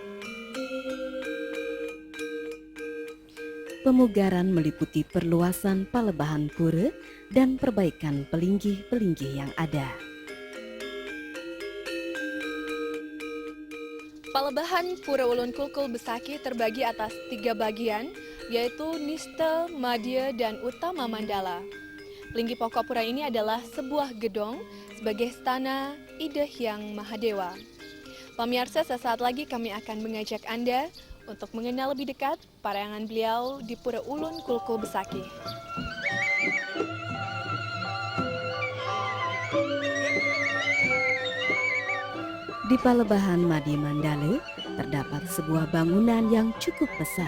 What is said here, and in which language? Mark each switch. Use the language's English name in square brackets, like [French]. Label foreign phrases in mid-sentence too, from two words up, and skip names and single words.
[Indonesian] Pemugaran meliputi perluasan palebahan pura dan perbaikan pelinggih-pelinggih yang ada. Palebahan Pura Ulun Kulkul Besaki terbagi atas 3 bagian, yaitu Nista, Madya, dan Utama Mandala. Pelinggih pokok pura ini adalah sebuah gedong sebagai stana Ida Hyang Mahadewa. Pemirsa, sesaat lagi kami akan mengajak Anda untuk mengenal lebih dekat parayangan beliau di Pura Ulun Kulkul Besaki. Di Palebahan Madi Mandala terdapat sebuah bangunan yang cukup besar.